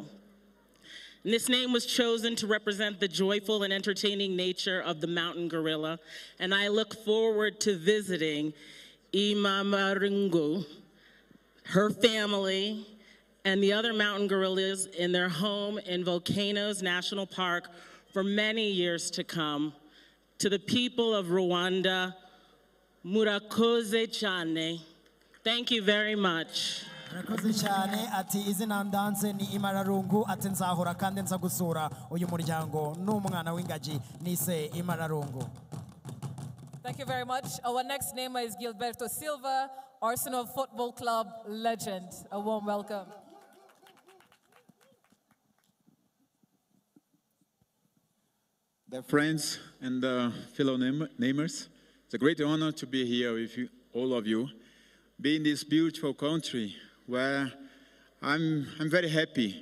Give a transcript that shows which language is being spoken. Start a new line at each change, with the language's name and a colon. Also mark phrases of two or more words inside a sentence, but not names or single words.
English: And this name was chosen to represent the joyful and entertaining nature of the mountain gorilla, and I look forward to visiting Imararungo, her family, and the other mountain gorillas in their home in Volcanoes National Park for many years to come. To the people of Rwanda,
Kinyarwanda: murakoze cyane.
English: Thank you very much.
Kinyarwanda: Murakoze cyane ati izina ndanze ni Imararungu ati nzahora kandi nza gusura uyu muryango n'umwana w'ingagi nise Imararungu.
English: Thank you very much. Our next namer is Gilberto Silva, Arsenal Football Club legend. A warm welcome. Dear friends and fellow namers, it's a great honor to be here with you, all of you, be in this beautiful country where I'm very happy.